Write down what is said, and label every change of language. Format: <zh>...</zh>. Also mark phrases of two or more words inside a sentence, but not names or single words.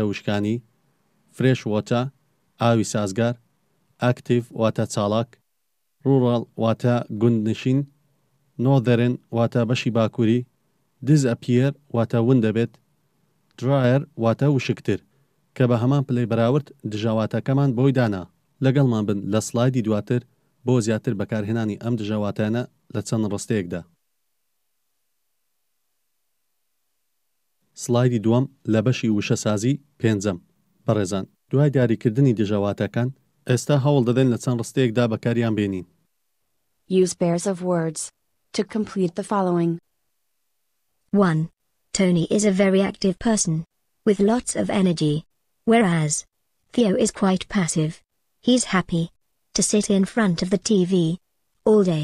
<ckb>وشکانی</ckb> <en>fresh water</en> <ckb>ئاوی سازگار ئاکتیڤ واتە چاڵاک ڕوڕاڵ واتە گوندنشین نۆدەرن واتە بەشی باکووری disappear واتە ون دەبێت dryer واتە وشکتر کە بە هەمان پلەی بەراورد دژەواتەکەمان بۆی دانا لەگەڵمان بن لە سلایدی دواتر بۆ زیاتر بەکارهێنانی ئەم دژەواتانە لە چەند ڕستەیەکدا سلایدی دووەم لە بەشی وشەسازی پێنجەم بەڕێزان دوای دیاریکردنی دژەواتەکان ئێستا هەوڵ دەدەین لە چەند ڕستەیەکدا بەکاریان بێنین</ckb> <en>Use pairs of words to complete the following. 1. Tony is a very active person, with lots of energy, whereas Theo is quite passive. He's happy to sit in front of the TV all day.</en>